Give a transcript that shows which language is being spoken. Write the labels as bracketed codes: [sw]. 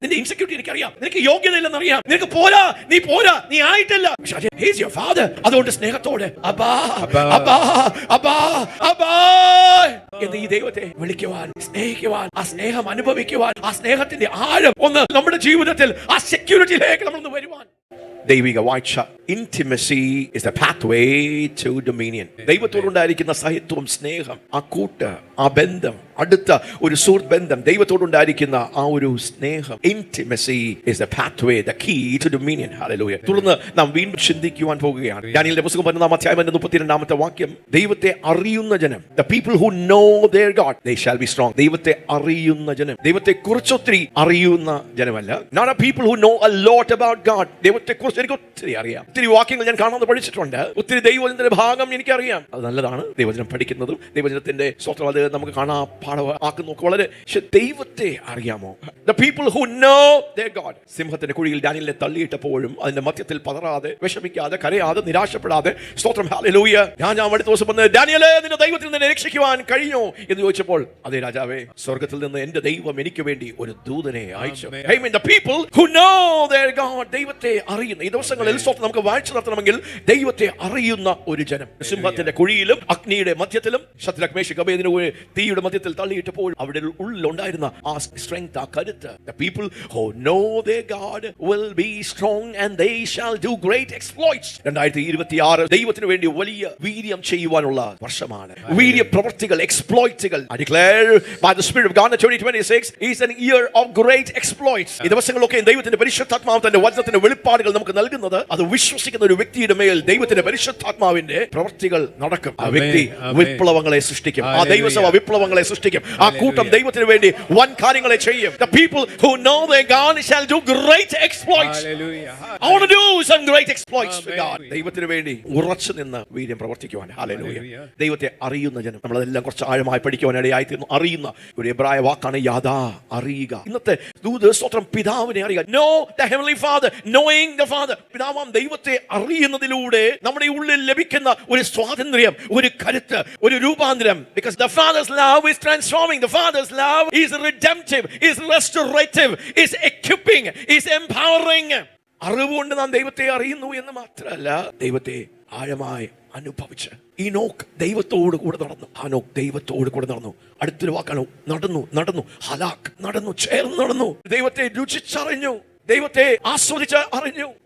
[ml] നിന്റെ ഇൻസെക്യൂരിറ്റി എനിക്കറിയാം, നിനക്ക് യോഗ്യതയില്ലെന്ന് അറിയാം, നിനക്ക് പോരാ, നീ ആയിട്ടില്ല. [en] He is your father. [ml] അതുകൊണ്ട് സ്നേഹത്തോടെ അബ്ബാ അബ്ബാ അബ്ബാ അബ്ബാ എന്ന് ഈ ദൈവത്തെ വിളിക്കുവാൻ, സ്നേഹിക്കുവാൻ, ആ സ്നേഹം അനുഭവിക്കുവാൻ, ആ സ്നേഹത്തിന്റെ ആഴം ഒന്ന് നമ്മുടെ ജീവിതത്തിൽ ആ സെക്യൂരിറ്റിയിലേക്ക് നമ്മളൊന്ന് വരുവാൻ. ദൈവിക വാഴ്ച, [en] intimacy is the pathway to dominion. [ml] ദൈവത്തോടുണ്ടായിരിക്കുന്ന സഹിത്വം, സ്നേഹം, ആ കൂട്ട്, ആ ബന്ധം, അടുത്ത ഒരു സുഹൃത്ത് ബന്ധം, ദൈവത്തോടുണ്ടായിരിക്കുന്ന ആ ഒരു സ്നേഹം, [en] intimacy is the pathway, the key to dominion. Hallelujah. [ml] തുടർന്ന് നാം വീണ്ടും ചിന്തിക്കുവാൻ പോകുകയാണ്. ദാനിയേലിന്റെ പുസ്തകം 11-ാം അധ്യായം 32-ാമത്തെ വാക്യം, ദൈവത്തെ അറിയുന്ന ജനം, [en] the people who know their God, they shall be strong. [ml] ദൈവത്തെ അറിയുന്ന ജനം, ദൈവത്തെ കുറിച്ചൊത്തിരി അറിയുന്ന ജനമല്ല. [en] Not a people who know a lot about God. [ml] ദൈവത്തെ കുറിച്ച് എനിക്ക് ഒത്തിരി അറിയാം, ഒത്തിരി വാക്യങ്ങൾ ഞാൻ കാണാതെ പഠിച്ചിട്ടുണ്ട്, ഒത്തിരി ദൈവവചനത്തിന്റെ ഭാഗം എനിക്കറിയാം. അത് നല്ലതാണ്, ദൈവവചനം പഠിക്കുന്നതും ദൈവവചനത്തിന്റെ സ്വത്രം അത് നമുക്ക് കാണാൻ പാഠമാക്കുന്നതൊക്കെ വളരെ. പക്ഷെ ദൈവത്തെ അറിയാമോ? [en] The people who know their God. [ml] സിംഹത്തിന്റെ കുഴിയിൽ ഡാനിയേലിനെ തള്ളിയിട്ടപ്പോഴും അതിന്റെ മധ്യത്തിൽ പതറാതെ, വിഷമിക്കാതെ, കരയാതെ, നിരാശപ്പെടാതെ, സ്തോത്രം ഹല്ലേലൂയ, ഞാൻ അടുത്ത ദിവസം വന്ന്, ഡാനിയേലേ, നിന്റെ ദൈവത്തിൽ നിന്ന് രക്ഷിക്കുവാൻ കഴിഞ്ഞോ എന്ന് ചോദിച്ചപ്പോൾ, അതേ രാജാവേ, സ്വർഗ്ഗത്തിൽ നിന്ന് എന്റെ ദൈവം എനിക്ക് വേണ്ടി ഒരു ദൂതനെ അയച്ചു. [en] Amen. The people who know their God. [ml] ദൈവത്തെ അറിയുന്ന ഈ ദിവസങ്ങളിൽ നമുക്ക് വാഴ്ച നടത്തണമെങ്കിൽ ദൈവത്തെ അറിയുന്ന ഒരു ജനം. സിംഹത്തിന്റെ കുഴിയിലും അഗ്നിയുടെ മധ്യത്തിലും ശദ്രക് മേശക് അബേദ്നെഗോയെ തീയുടെ മധ്യത്തിൽ തള്ളിയിട്ടപ്പോൾ അവിടെ ഉള്ളിലുണ്ടായിരുന്ന ആ സ്ട്രെങ്ത്, ആ കരുത്ത്. [en] The people who know their God will be strong and they shall do great exploits. [ml] 2026 ദൈവത്തിന് വേണ്ടി വലിയ വീര്യം ചെയ്യുവാനുള്ള വർഷമാണ്. വീര്യ പ്രവർത്തികൾ, എക്സ്പ്ലോയിറ്റുകൾ. [en] I declare by the Spirit of God that 2026 is an year of great exploits. [ml] ഈ ദിവസങ്ങളൊക്കെ ദൈവത്തിന്റെ പരിശുദ്ധാത്മാവ് തന്റെ വചനത്തിന്റെ വെളിപ്പാടുകൾ നമുക്ക് നൽകുന്നത്, അത് വിശ്വസിക്കുന്ന ഒരു വ്യക്തിയുടെ മേൽ ദൈവത്തിന്റെ പരിശുദ്ധാത്മാവിന്റെ പ്രവർത്തികൾ നടക്കും. ആ വ്യക്തി വിപ്ലവങ്ങളെ സൃഷ്ടിക്കും, ആ ദൈവസഭ വിപ്ലവങ്ങളെ സൃഷ്ടിക്കും, ആ കൂട്ടം ദൈവത്തിന് വേണ്ടി വൻ കാര്യങ്ങളെ ചെയ്യും. [en] The people who know their God shall do great exploits. Hallelujah. I want to do some great exploits for God. [ml] ദൈവത്തിന് വേണ്ടി ഉറച്ചു നിന്ന് വീര്യം പ്രവർത്തിക്കുവാൻ. Hallelujah. ദൈവത്തെ അറിയുന്ന ജനം, നമ്മളതെല്ലാം കുറച്ച് ആഴമായി പഠിക്കുവാൻ ഇടയായിത്തീർന്നു. അറിയുന്ന ഒരു എബ്രായ വാക്കാണ് യാദാ, അറിയുക. ഇന്നത്തെ ദൂത് സ്തോത്രം പിതാവിനെ അറിയുക. [en] Know the heavenly Father, knowing the Father. [ml] പിതാവാം ദൈവത്തെ അറിയുന്നതിലൂടെ നമ്മുടെ ഉള്ളിൽ ലഭിക്കുന്ന ഒരു സ്വാതന്ത്ര്യം, ഒരു കരുത്ത്, ഒരു രൂപാന്തരം. [en] Because the Father's love is transforming. The Father's love is redemptive, is restorative, is equipping, is empowering. [ml] അറിവുകൊണ്ട് നാം ദൈവത്തെ അറിയുന്നു എന്ന് മാത്രമല്ല, ദൈവത്തെ ആഴമായി അനുഭവിച്ച്. ഈനോക്ക് ദൈവത്തോട് കൂടെ നടന്നു, ഹാനോക്ക് ദൈവത്തോട് കൂടെ നടന്നു. അടുത്തൊരു വാക്കാണ് നടന്നു. ഹലാക്ക് നടന്നു, ചേർന്ന് നടന്നു. ദൈവത്തെ രുചിച്ചറിഞ്ഞു, ദൈവത്തെ ആസ്വദിച്ച് അറിഞ്ഞു.